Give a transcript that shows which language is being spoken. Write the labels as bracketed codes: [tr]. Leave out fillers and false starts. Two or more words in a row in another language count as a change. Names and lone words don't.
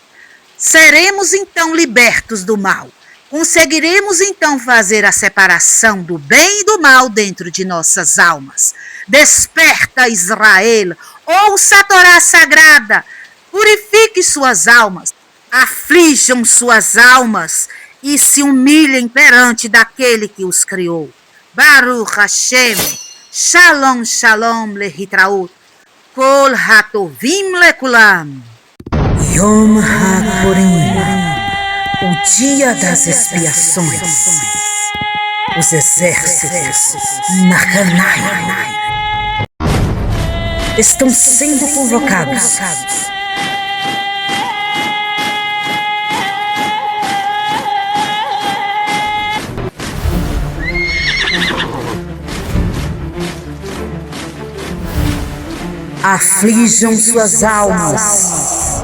[pt] Seremos então libertos do mal. Conseguiremos então fazer a separação do bem e do mal dentro de nossas almas. Desperta, Israel, ouça a Torá sagrada, purifique suas almas, aflijam suas almas e se humilhem perante daquele que os criou. [he] ברוך השם, שלום שלום להתראות, כל הטובים לכולם. יום הפורים, [pt] o dia das expiações. Os exércitos Mahanaim estão sendo convocados. Aflijam suas almas.